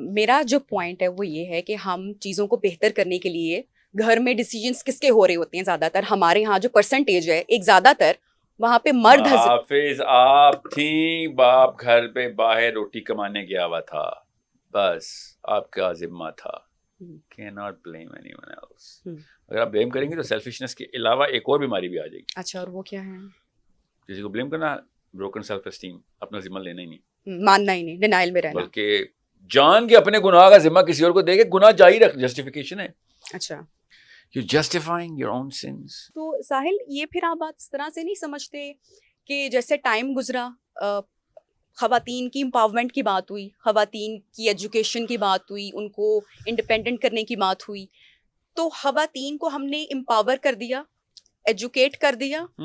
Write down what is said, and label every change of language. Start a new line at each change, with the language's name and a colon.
Urdu: میرا جو پوائنٹ ہے وہ یہ ہے کہ ہم چیزوں کو بہتر کرنے کے لیے گھر میں ڈیسیجنس کس کے ہو رہے ہوتے ہیں زیادہ تر؟ ہمارے ہاں جو پرسنٹیج ہے ایک زیادہ تر وہاں پہ مرد. حافظ آپ تھیں، باپ گھر پہ باہر روٹی کمانے گیا ہوا تھا، بس آپ کا ذمہ تھا.
English: cannot blame anyone else.
Urdu: اگر آپ بلیم کریں گے تو سیلفشنس کے علاوہ ایک اور بیماری بھی آ جائے گی. اچھا، اور وہ کیا ہے؟ کسی کو بلیم کرنا، بروکن سیلف اسٹیم، اپنا ذمہ لینا ہی نہیں، ماننا ہی نہیں، ڈینائل میں رہنا، بلکہ جان کے اپنے گناہ کا ذمہ کسی اور کو دے کے گناہ جاری رکھ، جسٹیفیکیشن ہے. اچھا،
English: You're justifying your own sins.
Urdu: تو ساحل یہ پھر آپ بات اس طرح سے نہیں سمجھتے کہ جیسے ٹائم گزرا، خواتین کی امپاورمنٹ کی بات ہوئی، خواتین کی ایجوکیشن کی بات ہوئی، ان کو انڈیپینڈنٹ کرنے کی بات ہوئی، تو خواتین کو ہم نے امپاور کر دیا، ایجوکیٹ کر دیا،